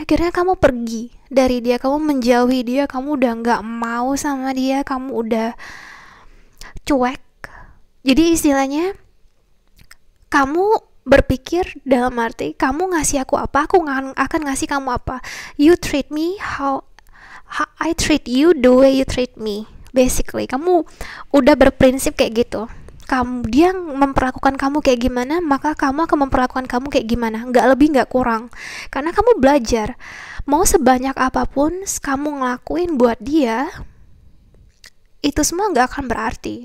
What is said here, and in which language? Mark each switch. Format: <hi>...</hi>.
<id>Akhirnya kamu pergi dari dia, kamu menjauhi dia, kamu udah nggak mau sama dia, kamu udah cuek. Jadi istilahnya kamu berpikir dalam arti kamu ngasih aku apa, aku akan ngasih kamu apa.</id> <en>You treat me how I treat you, the way you treat me.</en> <id>Basically kamu udah berprinsip kayak gitu. Dia memperlakukan kamu kayak gimana, maka kamu akan memperlakukan kamu kayak gimana, nggak lebih nggak kurang. Karena kamu belajar, mau sebanyak apapun kamu ngelakuin buat dia, itu semua nggak akan berarti.</id>